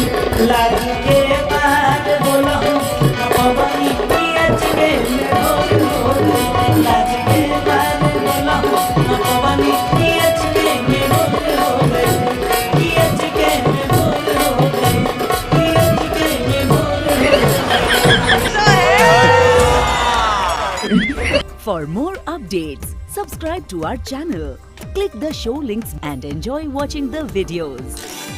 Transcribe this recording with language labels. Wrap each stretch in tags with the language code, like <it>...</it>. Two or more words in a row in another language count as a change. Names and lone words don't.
<bho>लाज के मार बोलहु न पवनी कि अचके में भोर हो गई। लाज के मार बोलहु न पवनी कि अचके में भोर हो गई। कि अचके में भोर हो गई, कि अचके में भोर हो गई।</bho> <en>For more updates, subscribe to our channel, click the show links and enjoy watching the videos.</en>